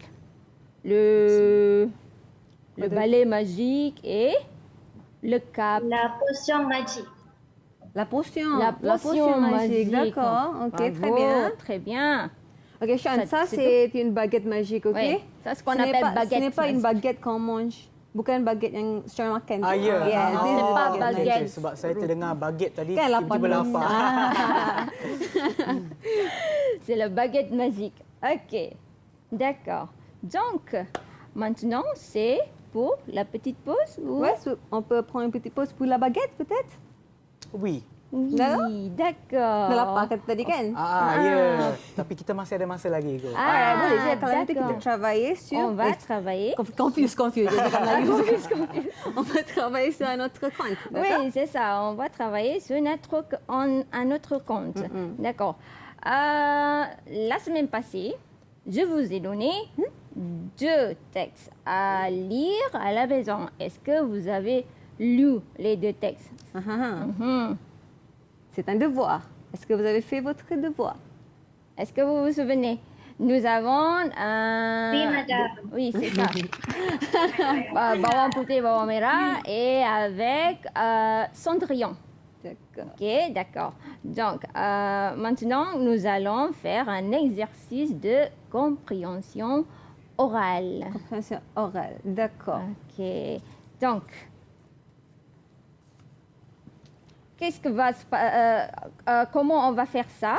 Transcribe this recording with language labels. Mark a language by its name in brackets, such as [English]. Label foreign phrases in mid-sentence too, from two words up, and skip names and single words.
[French] Le balai magique et le cap. La potion magique. La potion. La potion magique. D'accord. Ok, très Bravo, bien. Très bien. Ok, Sean, ça c'est c'est une baguette magique, ok? Oui, ça, c'est ce qu'on Ce n'est appelle pas- baguette Ce n'est pas une magique. baguette qu'on mange. [Malay] Bukan baget yang secara makan tu. Ya. [English] Yes, this is [French] pas [Malay] baget. [French] baguette. [Malay] Okay, sebab saya terdengar baguette tadi, Kan lapar tiba-tiba dulu. lapar. [French] C'est la baguette magique. Ok, d'accord. Donc, maintenant, c'est pour la petite pause ou... Ouais, on peut prendre une petite pause pour la baguette peut-être? Oui. Oui, d'accord. [Malay] Dah lapar kata tadi kan? Ya. Tapi kita masih ada masa lagi kot. Alright, boleh je. Kalau nanti kita [French] d'accord. travailler sur... On va travailler. [Malay] Confuse. Je cakap Melayu. [French] On va travailler sur un autre compte. d'accord? Oui, c'est ça. On va travailler sur un autre compte. D'accord. La semaine passée, je vous ai donné 2 textes à lire à la maison. Est-ce que vous avez lu les 2 textes? C'est un devoir. Est-ce que vous avez fait votre devoir? Est-ce que vous vous souvenez? Nous avons Oui, madame. Oui, c'est ça. Bawang putih, bawang merah et avec Cendrillon. D'accord. Ok, d'accord. Donc, maintenant, nous allons faire un exercice de compréhension orale. Compréhension orale. D'accord. Ok. Donc, comment on va faire ça?